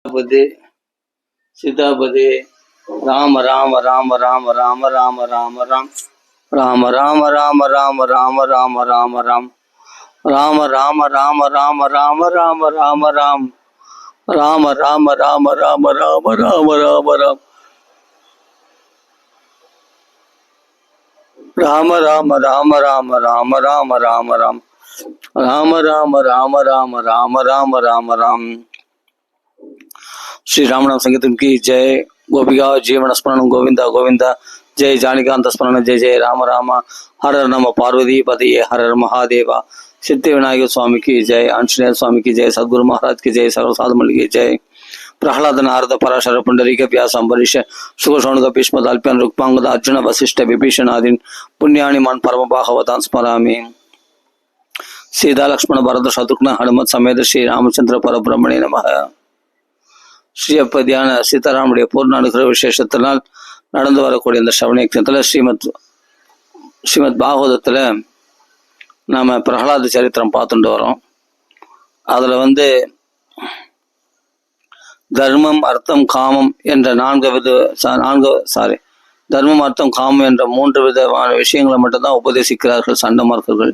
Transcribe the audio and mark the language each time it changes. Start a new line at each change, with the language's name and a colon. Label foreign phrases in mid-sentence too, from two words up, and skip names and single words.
Tamil: பதி சீதாபதி ராம ராம ராம ராம ராம ராம ராம ராம் ராம ராம ராம ராம ராம ராம ராம ராம் ராம ராம ராம ராம ராம ராம ராம ராம் ராம ராம ராம ராம ராம ராம ராம ராம் ராம ராம ராம ராம ராம ராம ராம ராம் ராம ராம ராம ராம ராம ராம ராம ராம்.
Hindi: श्री रामनाम संगीतम की जय. गोपिका जीवन स्मरण गोविंदा गोविंदा. जय जानिकांत स्मरण जय जय राम राम. हर हर नम पार्वती पति हर हर महादेवा. सिद्धि विनायक स्वामी की जय. आंजनेय स्वामी की जय. सदगुरु महाराज की जय. सर्व साधुमल की जय.
Sanskrit: प्रहलाद नारद पराशर पुंडरीक व्यास अम्बरीश सुख शौनक भीष्म अल्प्यन रुक्मांगद अर्जुन वशिष्ठ विभीषण आदि पुण्यानि मान परम भागवतान् स्मरामि. सीता लक्ष्मण भरत शत्रुघ्न हनुमत समेत श्री रामचंद्र परब्रह्मणे नमः.
Tamil: ஸ்ரீயப்பதியான சீதாராமுடைய பூர்ண அனுகிரக விசேஷத்தினால் நடந்து வரக்கூடிய இந்த ஸ்ரவணயத்தில் ஸ்ரீமத் பாகவதத்தில் நாம் பிரகலாத சரித்திரம் பார்த்துட்டு வரோம். அதில் தர்மம் அர்த்தம் காமம் என்ற தர்மம் அர்த்தம் காமம் என்ற 3 விதமான விஷயங்களை மட்டும்தான் உபதேசிக்கிறார்கள் சண்டமார்க்கர்கள்.